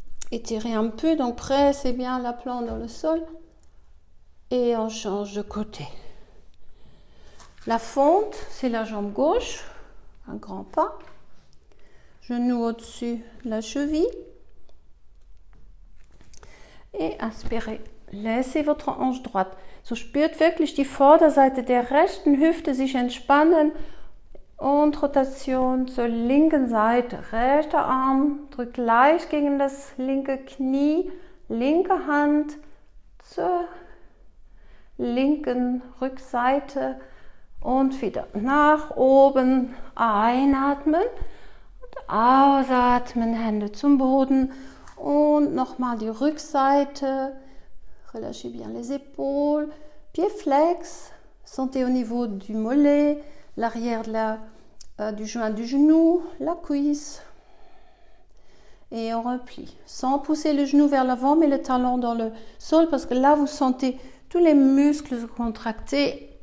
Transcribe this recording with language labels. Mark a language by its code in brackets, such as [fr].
[fr] Étirer un peu, donc pressez bien l'aplant dans le sol. Et on change de côté. La fente, c'est la jambe gauche. Un grand pas. Genou au-dessus de la cheville. Et inspirez. Laissez votre hanche droite. [de] So spürt wirklich die Vorderseite der rechten Hüfte sich entspannen und Rotation zur linken Seite. Rechter Arm drückt leicht gegen das linke Knie, linke Hand zur linken Rückseite und wieder nach oben einatmen und ausatmen, Hände zum Boden und nochmal die Rückseite. [fr] Relâchez bien les épaules, pieds flex, sentez au niveau du mollet, l'arrière du joint du genou, la cuisse. Et on replie, sans pousser le genou vers l'avant, mais le talon dans le sol, parce que là, vous sentez tous les muscles se contracter.